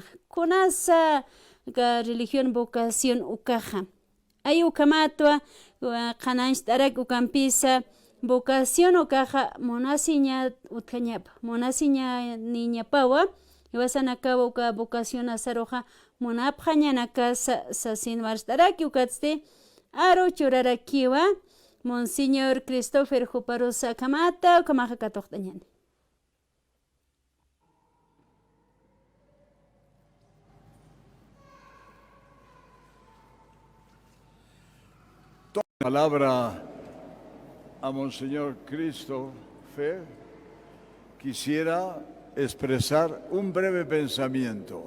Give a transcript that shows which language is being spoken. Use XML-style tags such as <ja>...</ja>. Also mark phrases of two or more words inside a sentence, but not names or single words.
<ay>kunasa</ay> <es>religión vocación</es> <ay>ukaja ay ukamatwa kananshtarak ukampisa vocación ukaja monasiña utkañapa monasiña niñapawa iwasanakawa uka vocación asaroja monapjañanaka sasinwarshtaraki ukatste aro churarakiwa Monseñor Christopher Juparosa Kamata Kamaja Katochtañan.</ay> <es>Palabra a Monseñor Christopher, quisiera expresar un breve pensamiento.</es>